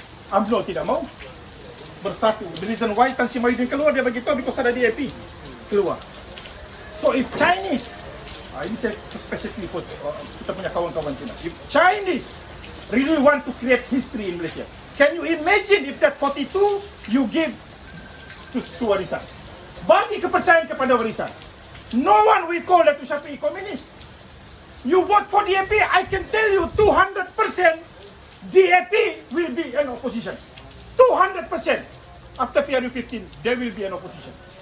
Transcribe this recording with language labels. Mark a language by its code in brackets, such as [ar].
[ms] UMNO tidak mau bersatu. [en] The reason why [ms] Tan Sri Mahyudin keluar, dia bagi tahu [en] because [ms] ada DAP keluar. [en] So if Chinese, [ms] ini saya specifically put kita punya kawan-kawan Cina. [en] If Chinese really want to create history in Malaysia, can you imagine if that 42 you give to Warisan? [ms] Bagi kepercayaan kepada Warisan. [en] No one will call Datuk Shafie communist. You vote for DAP, I can tell you 200% DAP will be an opposition. 200%. After PRU 15, there will be an opposition.